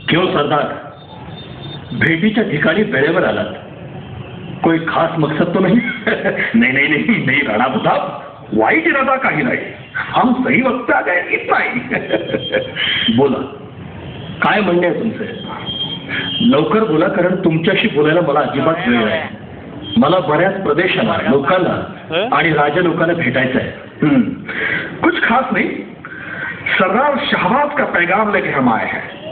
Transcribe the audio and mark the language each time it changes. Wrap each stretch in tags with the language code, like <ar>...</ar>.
<hi>क्यों</hi> <mr>सरदार, भेटीच्या ठिकाणी वेळेवर आलात?</mr> <hi>कोई खास मकसद तो नहीं? नहीं नहीं नहीं नहीं</hi> <mr>राणा प्रताप, वाईट इरादा काही नाही.</mr> <hi>हम सही वक्त आ गए इतना ही.</hi> <mr>बोला, काय म्हणणे आहे तुमचे? लवकर बोला, कारण तुमच्याशी बोलायला मला अजिबात वेळ नाही. मला बऱ्याच प्रदेशांना, लोकांना आणि राजा लोकांना भेटायचं आहे.</mr> <hi>कुछ खास नहीं, सरदार शहबाज का पैगाम लेके हम आए हैं.</hi>